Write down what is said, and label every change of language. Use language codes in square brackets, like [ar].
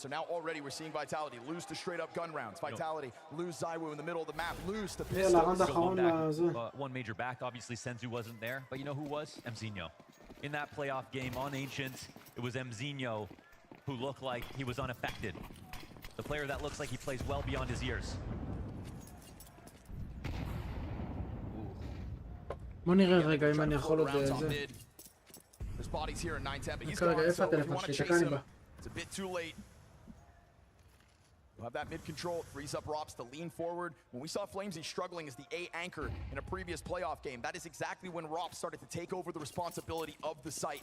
[en] So now already we're seeing Vitality lose to straight-up gun rounds. Vitality lose Zaiwu in the middle of the map, lose to pistols. One major back, obviously Senzu wasn't there, but you know who was? Mzinho. In that playoff game on Ancient, it was Mzinho who looked like he was unaffected. The player that looks like he plays well beyond his years. [he] בוא נראה רגע אם אני יכול עוד זה. [en] There's bodies here in 9-10, but he's gone, so if you want to chase him, it's a bit too late. We'll have that mid-control, it frees up Rops to lean forward. When we saw Flamesy struggling as the A anchor in a previous playoff game, that is exactly when Rops started to take over the responsibility of the site.